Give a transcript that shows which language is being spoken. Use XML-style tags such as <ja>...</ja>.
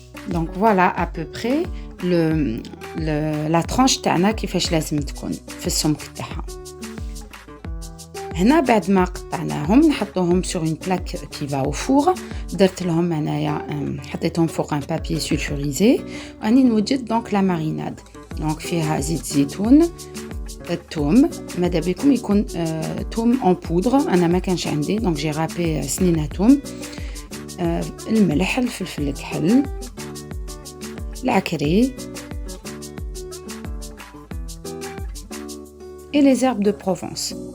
<fr>Donc voilà à peu près la tranche</fr> <ar>تاعنا كيفاش لازم تكون في السمك تاعها. هنا بعد ما قطعناهم نحطوهم</ar> <fr>sur une plaque qui va au four.</fr> <ar>درت لهم هنايا حطيتهم فوق</ar> <fr>un papier sulfurisé</fr> <ar>واني نوجد</ar> <fr>donc la marinade.</fr> <ar>Donc فيها زيت زيتون، الثوم، ماذا بكم يكون ثوم</ar> <fr>en poudre،</fr> <ar>انا ما كانش عندي</ar> <fr>donc j'ai râpé</fr> <ar>سنينه ثوم، الملح، الفلفل الكحل، العكري</ar> <fr>et les herbes de Provence.</fr>